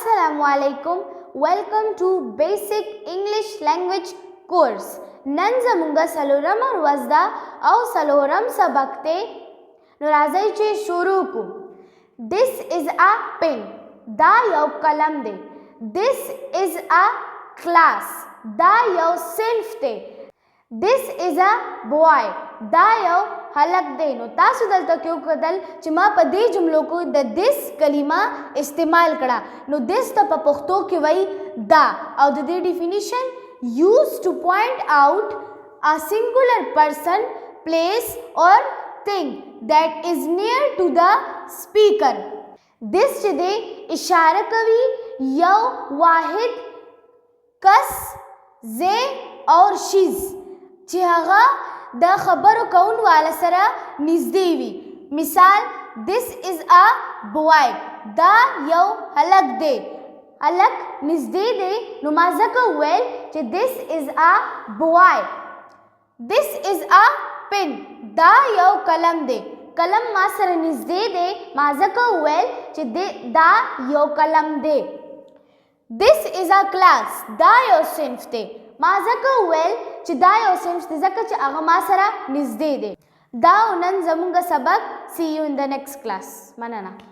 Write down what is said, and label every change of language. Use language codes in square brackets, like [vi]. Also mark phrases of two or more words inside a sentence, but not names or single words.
[en] Assalamualaikum. Welcome to Basic English Language Course. [ps] نن زمونږ څلورمه ورځ ده او څلورم سبق دی. نو راځئ چې شروع کو. [en] This is a pen. [ps] دا یو قلم دی. [en] This is a class. [ps] دا یو صنف دی. [en] This is a boy. [ps] دا یو هلک دی. نو تاسو دلته کې وکتل چې ما په دې جملو کې د this کلمه استعمال کړه. نو this ته په پښتو کې وایي دا او د دې ډیفینیشن [en] used to point out a singular person, place or thing that is near to the speaker. [ps] This چې دی اشاره کوي یو واحد کس زه اور شیز چې هغه د خبرو کون والا سره نږدې وي. مثال [en] this is a boy. [ps] دا یو هلک دی. هلک نږدې دی نو ما ځکه وویل چې [en] this is a boy. This is a pen. [ps] دا یو قلم دی. قلم ما سره نږدې دی ما ځکه وویل چې دا یو قلم دی. [en] This is a class. [ps] دا یو صنف دی. ما ځکه وویل چې دا یو صنف دی ځکه چې هغه ما سره نږدې دی. دا نن زموږ سبق. [en] See you in the next class. [ps] مننه.